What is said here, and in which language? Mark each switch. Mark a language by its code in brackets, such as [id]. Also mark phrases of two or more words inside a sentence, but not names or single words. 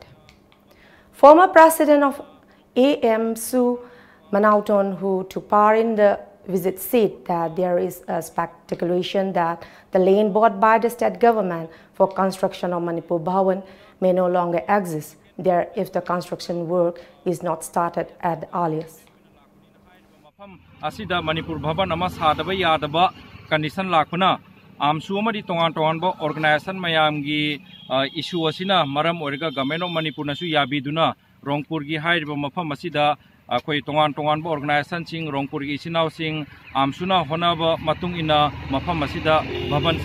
[en] Former president of AM Su Manauton, who took part in the visit, said that there is a speculation that the land bought by the state government for construction of Manipur Bhawan may no longer exist there if the construction work is not started at the earliest. [mni] Asida Manipur Bhavan ama sadaba yadaba condition lakuna amsu amadi tongan ba organization mayamgi issue asina maram origa [en] government of Manipur [mni] nasu yabiduna Rangpur gi hairiba mafam asida akoi tongan ba organization sing Rangpur gi sinau sing amsuna honaba matung ina mafam asida bhavan